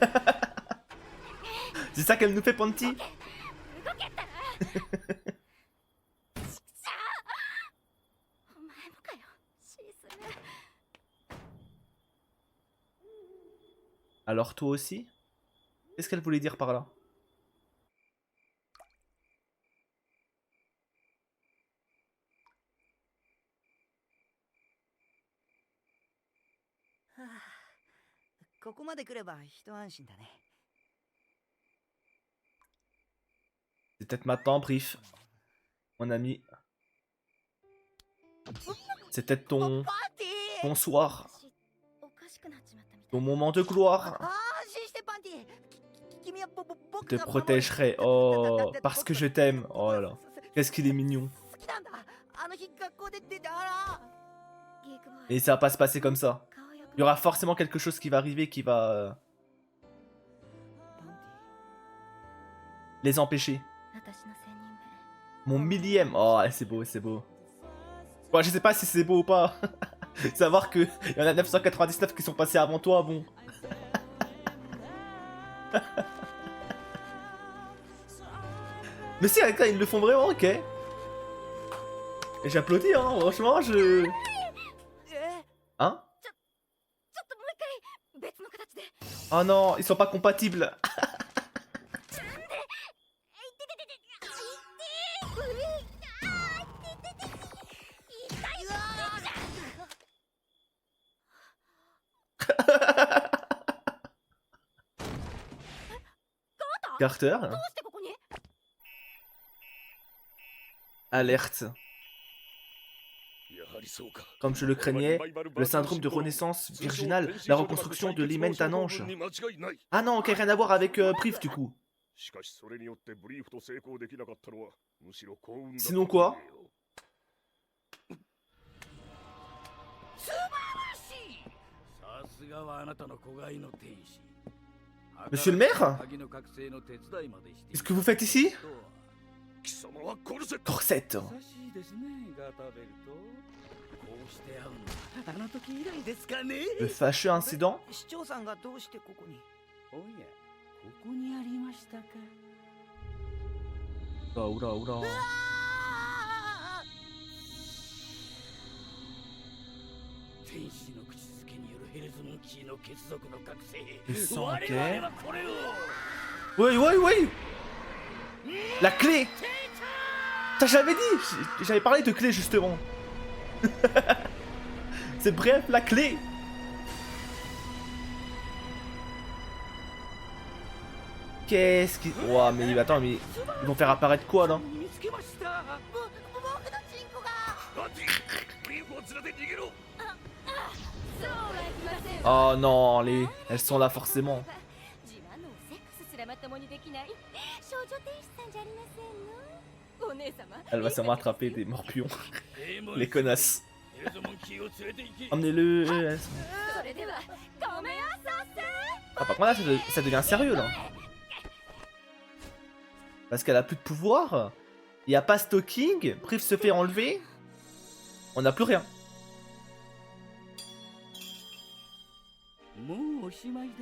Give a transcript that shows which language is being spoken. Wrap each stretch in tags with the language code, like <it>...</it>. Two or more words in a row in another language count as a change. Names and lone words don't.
<fr>C'est ça qu'elle nous fait, Panty.</fr> <ja>動けったらちくしょう。お前もかよ、シースム。</ja> <fr>Alors toi aussi? Qu'est-ce qu'elle voulait dire par là?</fr> <ja>Ah, ここまで来れば一安心だね。</ja> <fr>C'est peut-être maintenant, Brief. Mon ami. C'est peut-être ton soir.</fr> <ja>おかしくなっちまったみたい。</ja> <fr>Ton moment de gloire.</fr> <ja>安心してパンティ。君は僕</ja> <fr>Je te protégerai. Oh, parce que je t'aime. Oh là là. Qu'est-ce qu'il est mignon.</fr> <ja>好きなんだ。あの日学校で出たら。ギックボーイ、</ja> <fr>Et ça va pas se passer comme ça.</fr> <ja>顔よく</ja> <fr>Il y aura forcément quelque chose qui va arriver qui va les empêcher.</fr> <ja>私の千人目。</ja> <fr>Mon millième. Oh, c'est beau, c'est beau. Bon, je sais pas si c'est beau ou pas. Savoir que il y en a 999 qui sont passés avant toi, bon. Mais si, avec ça, ils le font vraiment, ok. Et j'applaudis, hein, franchement, je... え Hein?</fr> <ja>ちょっともう一回別の形で。</ja> <fr>Oh non, ils sont pas compatibles.</fr> <ja>なんで。いてててて。いて。うい。あー、いててて。痛い。</ja> <fr>Carter.</fr> <ja>どうしてここに？</ja> <fr>Alerte. Comme je le craignais, le syndrome de renaissance virginale, la reconstruction de l'hymen Tanange. Ah non, ok, rien à voir avec Brief du coup. Sinon quoi? Monsieur le maire? Qu'est-ce que vous faites ici? Corset.</fr> <ja>優しいですね、ガタベルト。こうして会うのはあの時以来ですかね。</ja> <fr>Le fâcheux incident?</fr> <ja>市長さんがどうしてここに。おや、ここにありましたか。</ja> <fr>Oula, oula, oula.</fr> <ja>天使の口づけによるヘルズモンキーの血族の覚醒。</ja> <fr>Le sang,</fr> <ja>我</ja> <fr>ok.</fr> <ja>々はこれを。</ja> <fr>Oui, oui, oui. La clé. Putain, j'avais dit. J'avais parlé de clé justement. C'est bref, la clé. Qu'est-ce qui... Ouah, mais attends, mais ils vont faire apparaître quoi là?</fr> <ja>見つけました。僕のチンコが。ブリーフを連れて逃げろ。そうはいきません。</ja> <fr>Oh non, elles sont là forcément.</fr> <ja>自慢のセックスすらまともにできない少女天使さんじゃありませんの。お姉様。</ja> <fr>Elle va sûrement attraper des morpions.</fr> <ja>デーモン</ja> <fr>Les connasses.</fr> <ja>ヘルズモンキーを連れて行け。</ja> <fr>Emmenez-le. それではごめんなさせ。 Ah, par contre là, ça devient sérieux là. Parce qu'elle a plus de pouvoir. Il n'y a pas Stalking. Brief se fait enlever. On n'a plus rien.</fr> <ja>もうおしまいだ。</ja>